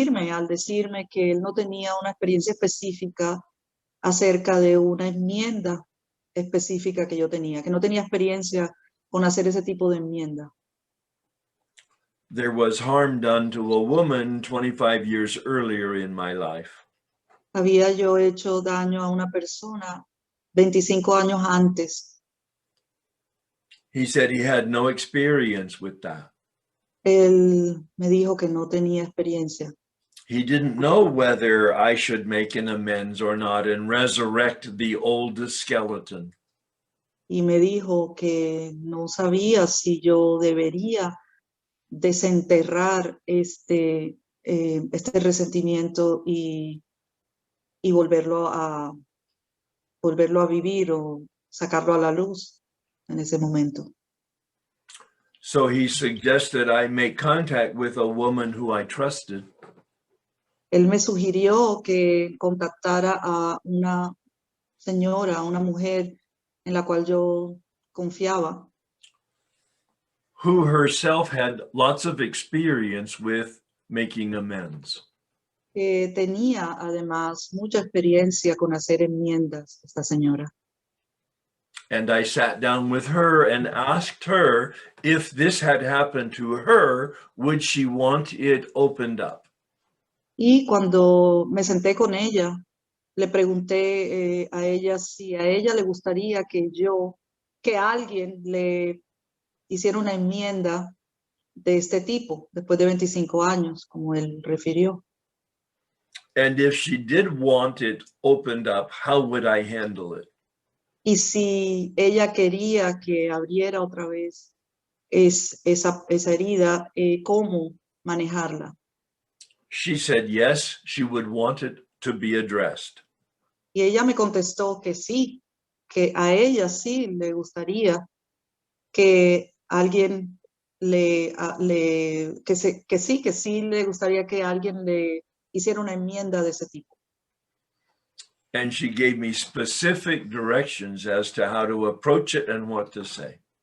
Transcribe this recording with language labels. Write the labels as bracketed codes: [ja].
[es] al decirme que él no tenía una experiencia específica acerca de una enmienda específica que yo tenía, que no tenía experiencia con hacer ese tipo de enmienda. [en] There was harm done to a woman 25 years earlier in my life. [es] Había yo hecho daño a una persona 25 años antes. [en] He said he had no experience with that. [es] Él me dijo que no tenía experiencia. [en] He didn't know whether I should make an amends or not and resurrect the old skeleton. [es] Y me dijo que no sabía si yo debería desenterrar este resentimiento y volverlo a vivir o sacarlo a la luz en ese momento. [en] So he suggested I make contact with a woman who I trusted. [es] Él me sugirió que contactara a una señora, a una mujer en la cual yo confiaba, [en] who herself had lots of experience with making amends. [es] que tenía además mucha experiencia con hacer enmiendas, esta señora. [en] And I sat down with her and asked her if this had happened to her, would she want it opened up? [es] Y cuando me senté con ella, le pregunté a ella si a ella le gustaría que alguien le hiciera una enmienda de este tipo, después de 25 años, como él refirió. [en] And if she did want it opened up, how would I handle it? [es] Y si ella quería que abriera otra vez esa herida, ¿cómo manejarla? [en] She said yes, she would want it to be addressed. [es] Y ella me contestó que sí, que a ella sí le gustaría que alguien que sí le gustaría que alguien le hiciera una enmienda de ese tipo. [en] And she gave me specific directions as to how to approach it and what to say.